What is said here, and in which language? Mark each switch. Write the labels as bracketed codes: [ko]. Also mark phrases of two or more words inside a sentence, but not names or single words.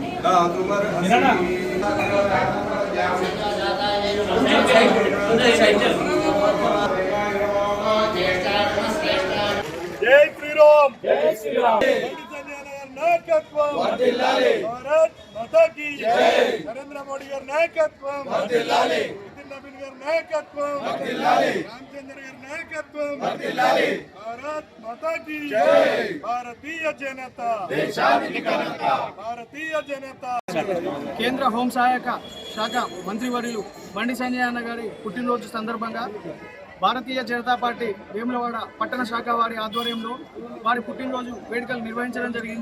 [hi] जय श्री राम, जय श्री राम। भारत माता की जय। [te] नरेंद्र मोदी गाరి నాయకత్వం వర్ధిల్లాలి, నితిన్ నవీన్ గారి నాయకత్వం వర్ధిల్లాలి, రామచంద్ర గారి నాయకత్వం వర్ధిల్లాలి। [hi] भारत माता की जय। [te] భారతీయ జనతా దేశానికి ఘనత, భారతీయ జనతా। కేంద్ర హోంశాఖ మంత్రివర్యులు బండి సంజయ్ అన్న గారి పుట్టినరోజు సందర్భంగా భారతీయ జనతా పార్టీ వేములవాడ పట్టణ శాఖ వారి ఆధ్వర్యంలో వారి పుట్టినరోజు వేడుకలు నిర్వహించడం జరిగింది.